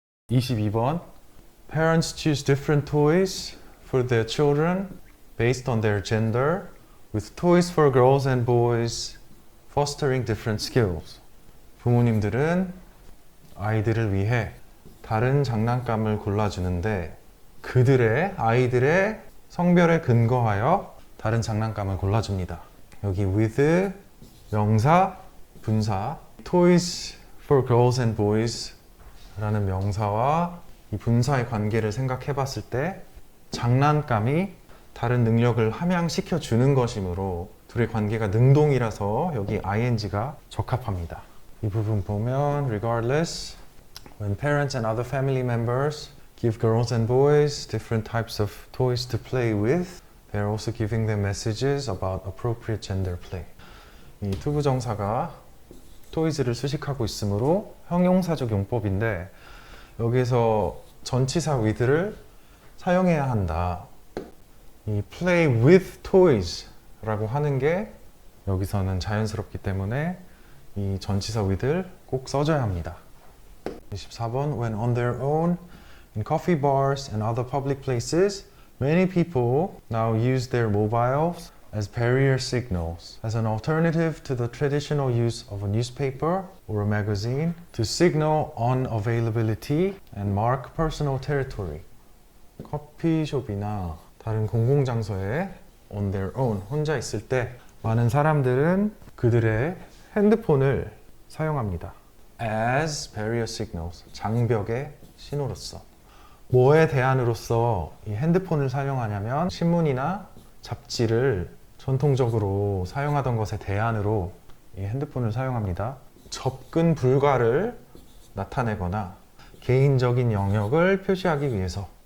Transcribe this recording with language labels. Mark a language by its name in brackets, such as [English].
[Korean] 22번 [English] Parents choose different toys for their children based on their gender, with toys for girls and boys fostering different skills. [Korean] 부모님들은 아이들을 위해 다른 장난감을 골라주는데 아이들의 성별에 근거하여 다른 장난감을 골라줍니다. 여기 with 명사, 분사, toys for girls and boys 라는 명사와 이 분사의 관계를 생각해 봤을 때 장난감이 다른 능력을 함양시켜 주는 것이므로 둘의 관계가 능동이라서 여기 ing가 적합합니다. 이 부분 보면 [English] regardless, when parents and other family members give girls and boys different types of toys to play with, they are also giving them messages about appropriate gender play. [Korean] 이 투부정사가 toys를 수식하고 있으므로 형용사적 용법인데 여기서 전치사 with를 사용해야 한다. 이 play with toys 라고 하는 게 여기서는 자연스럽기 때문에 이 전치사 with를 꼭 써줘야 합니다. 24번 [English] When on their own, in coffee bars and other public places, many people now use their mobiles as barrier signals, as an alternative to the traditional use of a newspaper or a magazine to signal unavailability and mark personal territory. [Korean] 커피숍이나 다른 공공장소에 on their own, 혼자 있을 때 많은 사람들은 그들의 핸드폰을 사용합니다. as barrier signals, 장벽의 신호로서. 뭐에 대안으로서 이 핸드폰을 사용하냐면 신문이나 잡지를 전통적으로 사용하던 것에 대안으로 이 핸드폰을 사용합니다. 접근 불가를 나타내거나 개인적인 영역을 표시하기 위해서.